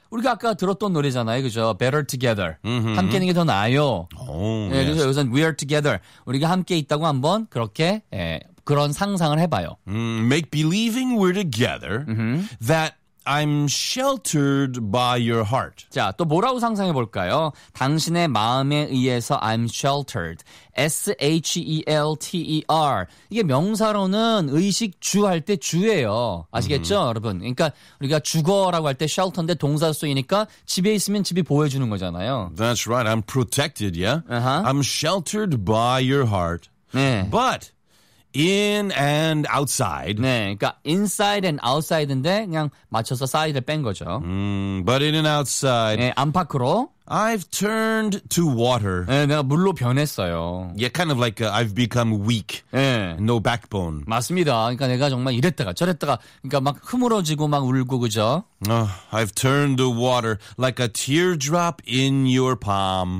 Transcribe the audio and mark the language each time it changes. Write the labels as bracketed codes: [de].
[ko] 우리가 아까 들었던 노래잖아요, 그죠? [en] Better together. Mm-hmm. [ko] 함께 있는 게 더 나아요. Oh, 네, 예. 그래서 여기서는 [en] we are together. [ko] 우리가 함께 있다고 한번 그렇게, 예. 그런 상상을 해봐요. [en] Make believing we're together that I'm sheltered by your heart. [ko] 자, 또 뭐라고 상상해볼까요? 당신의 마음에 의해서 [en] I'm sheltered. [ko] S-H-E-L-T-E-R. 이게 명사로는 의식 주 할 때 주예요. 아시겠죠, 여러분? 그러니까 우리가 주거라고 할 때 shelter인데 동사 쓰이니까 집에 있으면 집이 보여주는 거잖아요. [en] That's right. I'm protected, yeah? Uh-huh. I'm sheltered by your heart. [ko] 네. [en] But... In and outside. [ko] 네, 그러니까 [en] inside and outside [ko] 인데 그냥 맞춰서 side를 뺀 거죠. [en] But in and outside. [ko] 네, 안팎으로. [en] I've turned to water. [ko] 네, 내가 물로 변했어요. [en] Yeah, kind of like I've become weak. [ko] 네. [en] No backbone. [ko] 맞습니다. 그러니까 내가 정말 이랬다가 저랬다가 그러니까 막 흐물어지고 막 울고 그죠? [en] I've turned to water like a teardrop in your palm.